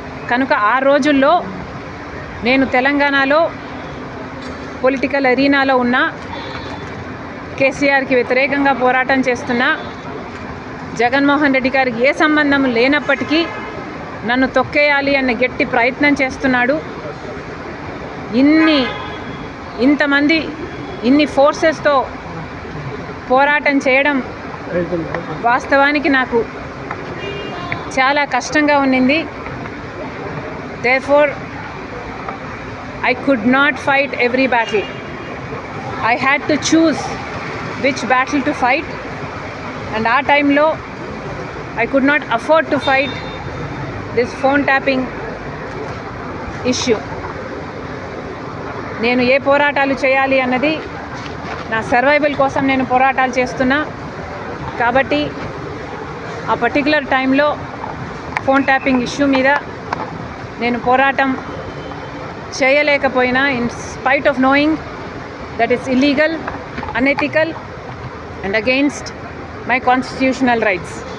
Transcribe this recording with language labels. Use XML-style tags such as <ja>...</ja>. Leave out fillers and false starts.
<te>కనుక ఆ రోజుల్లో నేను తెలంగాణలో పొలిటికల్ అరీనాలో ఉన్న, కేసీఆర్కి వ్యతిరేకంగా పోరాటం చేస్తున్న, జగన్మోహన్ రెడ్డి గారికి ఏ సంబంధం లేనప్పటికీ నన్ను తొక్కేయాలి అన్న గట్టి ప్రయత్నం చేస్తున్నాడు. ఇంతమంది ఇన్ని ఫోర్సెస్తో పోరాటం చేయడం వాస్తవానికి నాకు చాలా కష్టంగా ఉన్నింది.</te> <en>Therefore, I could not fight every battle. I had to choose which battle to fight, and our time low, I could not afford to fight this phone tapping issue.</en> <te>నేను ఏ పోరాటాలు చేయాలి అన్నది నా సర్వైవల్ కోసం నేను పోరాటాలు చేస్తున్నా. కాబట్టి ఆ పర్టికులర్ టైంలో ఫోన్ ట్యాపింగ్ ఇష్యూ మీద నేను పోరాటం చేయలేకపోయినా,</te> <en>In spite of knowing that is illegal, unethical and against my constitutional rights.</en>